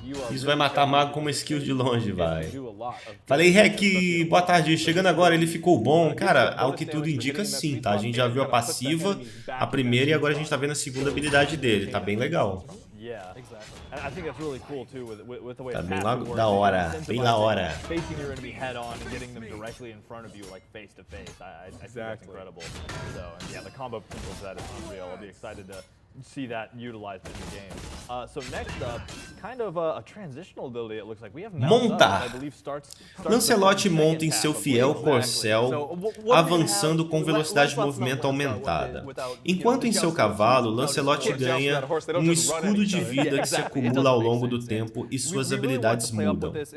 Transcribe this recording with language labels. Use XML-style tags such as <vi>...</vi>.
<pt>Isso vai matar mago com uma skill de longe, vai. Falei, Rec, boa tarde. Chegando agora, ele ficou bom. Cara, ao que tudo indica, sim, tá? A gente já viu a passiva, a primeira, e agora a gente tá vendo a segunda habilidade dele. Tá bem legal. Tá bem lá da hora, bem da hora.</pt> <en>Facing your enemy head on and getting them directly in front of you, like face to face. I think that's incredible. So, and yeah, the combo potential of that is unreal. I'll be excited to see that utilized in the game. So next up, kind of a transitional ability. It looks like we have</en> <pt>montar. Lancelot monta em seu fiel corcel, avançando com velocidade de movimento aumentada. Enquanto em seu cavalo, Lancelot ganha um escudo de vida que se acumula ao longo do tempo e suas habilidades mudam.</pt>